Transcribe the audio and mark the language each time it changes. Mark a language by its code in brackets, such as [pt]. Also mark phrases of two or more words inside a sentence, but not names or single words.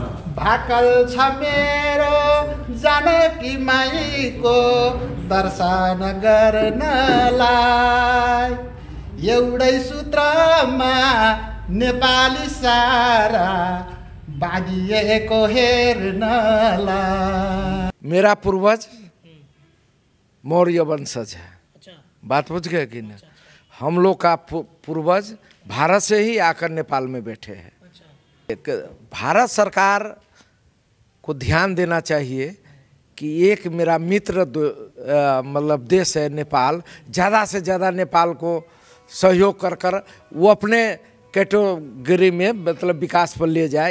[ne] भाकल छ मेरो जानकी माईको दर्शन गर्नलाई, एउटै सूत्रमा नेपाली सारा बाँधिएको हेर्नलाई। [hi] मेरा पूर्वज मौर्य वंशज है। बात बुझ गए कि ना? हम लोग का पूर्वज भारत से ही आकर नेपाल में बैठे हैं। भारत सरकार को ध्यान देना चाहिए कि एक मेरा मित्र मतलब देश है नेपाल, ज़्यादा से ज़्यादा नेपाल को सहयोग कर कर वो अपने कैटेगरी में मतलब विकास पर ले जाए।